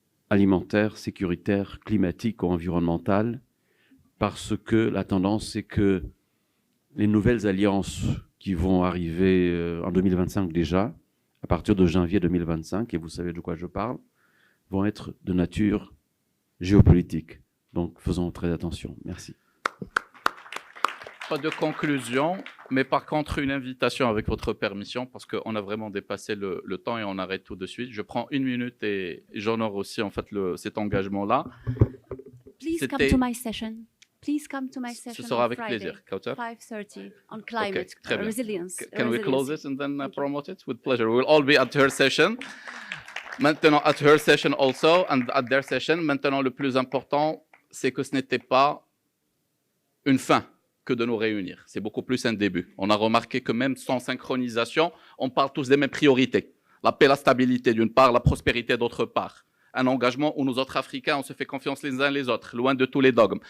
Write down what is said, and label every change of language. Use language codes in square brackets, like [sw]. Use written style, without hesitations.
[fr] alimentaire, sécuritaire, climatique ou environnemental, parce que la tendance, c'est que les nouvelles alliances qui vont arriver en 2025 déjà, à partir de janvier 2025, et vous savez de quoi je parle, vont être de nature géopolitique. Donc faisons très attention. Merci. Pas de conclusion, mais par contre une invitation avec votre permission, parce qu'on a vraiment dépassé le temps et on arrête tout de suite. Je prends 1 minute et j'honore aussi en fait cet engagement-là. [en] Please come to my session. Please come to my session. [fr] Ce sera avec [en] Friday, [fr] plaisir, Kautar. [en] 5:30 on climate resilience. Can we close it and then promote it? With pleasure. We'll all be at her session. [fr] Maintenant, [en] at her session also and at their session. [fr] Maintenant, le plus important, c'est que ce n'était pas une fin que de nous réunir. C'est beaucoup plus un début. On a remarqué que même sans synchronisation, on parle tous des mêmes priorités. La paix, la stabilité d'une part, la prospérité d'autre part. Un engagement où nous autres Africains, on se fait confiance les uns les autres, loin de tous les dogmes.